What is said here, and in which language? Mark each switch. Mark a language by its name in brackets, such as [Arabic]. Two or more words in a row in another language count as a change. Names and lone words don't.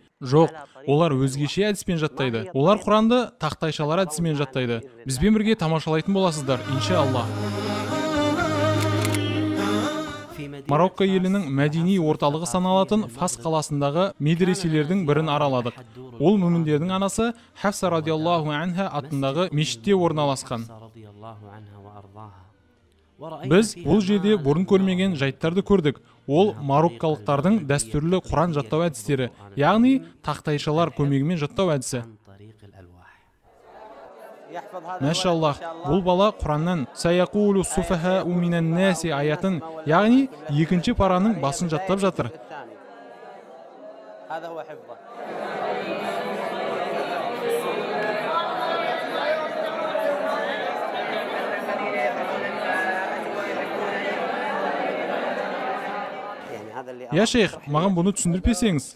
[Kazakh] Жоқ, олар өзгеше әдіспен жаттайды. Олар Құранды тақтайшалар әдісімен жаттайды. Бізбен бірге тамашалайтын боласыздар, иншалла. Марокко елінің мәдени орталығы саналатын Фас қаласындағы медреселердің бірін араладық. Ол мүміндердің анасы Хафса [Arabic] رضي الله عنها [Kazakh] атындағы мешітте орналасқан. Біз бұл жерде бұрын көрмеген жайттарды көрдік. Ол мароккалықтардың дәстүрлі Құран жаттау әдістері, яғни тақтайшалар көмегімен жаттау әдісі. Мәшаллах, бұл бала Құраннан [Arabic] «سيقول السفهاء من الناس» [Kazakh] аятын, яғни екінші параның басын жаттап жатыр. Я шейх, маған бұны түсіндірпесеңіз.